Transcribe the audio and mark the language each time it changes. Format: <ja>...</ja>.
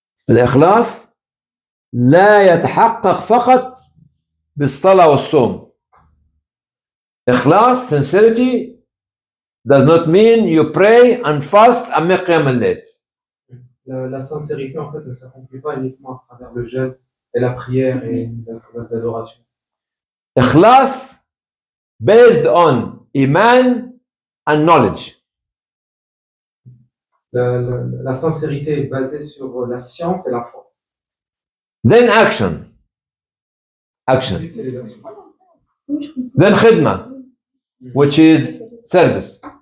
<ar>الإخلاص لا يتحقق فقط بالصلاة والصوم.</ar> <en>إخلاص, sincerity, does not mean you pray and fast and make qiyam al-layl.</en> <fr>La sincérité en fait ne s'accomplit pas uniquement à travers le jeûne et la prière et les actes d'adoration.</fr> <en>إخلاص based on iman and knowledge.</en> <fr>La sincérité est basée sur la science et la foi.</fr> <en>Then action.</en> <fr>Ensuite, c'est les actions.</fr> <en>Then khidmah, which is service.</en>